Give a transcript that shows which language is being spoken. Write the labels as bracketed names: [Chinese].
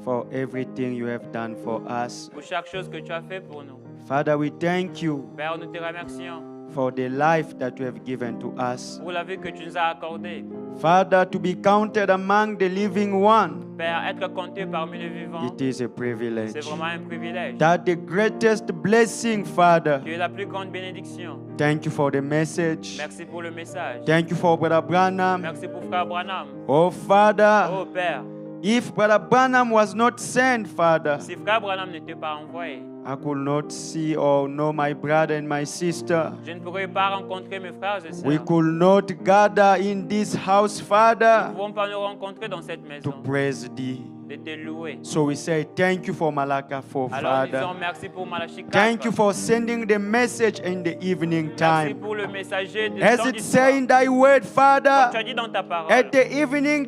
[English] for everything you have done for us. [French] pour chaque chose que tu as fait pour nous. [English] Father, we thank you [French] Père, nous te remercions [English] for the life that you have given to us. [French] pour la vie que tu nous as accordée. [English] Father, to be counted among the living one, [French] Père, être compté parmi les vivants, [English] it is a privilege. [French] c'est vraiment un privilège. [English] That the greatest blessing, Father. [French] Tu es la plus grande bénédiction. [English] Thank you for the message. [French] Merci pour le message. [English] Thank you for Brother Branham. [French] Merci pour Frère Branham. [English] Oh, Father, [French] Oh Père, [English] if Brother Branham was not sent, Father, [French] si Frère Branham n'était pas envoyé, [English] I could not see or know my brother and my sister. [French] je ne pourrais pas rencontrer mes frères et [English] We [French] sœurs. [English] could not gather in this house, [French] Nous ne [English] Father, [French] pouvons pas nous rencontrer dans cette [English] to [French] maison, [English] praise thee. [French] de te louer. [English] So we say thank you for Malacca 4, [French] Alors disons [English] Father. [French] merci pour Malachie 4. [English] Thank you for sending the message in the evening [French] Merci [English] time. [French] pour le messager de [English] As [French] temps [English] it [French] du [English] say [French] soir. [English] in thy word, [French] Comme tu [English] Father, [French] as dit dans ta parole, [English] at the evening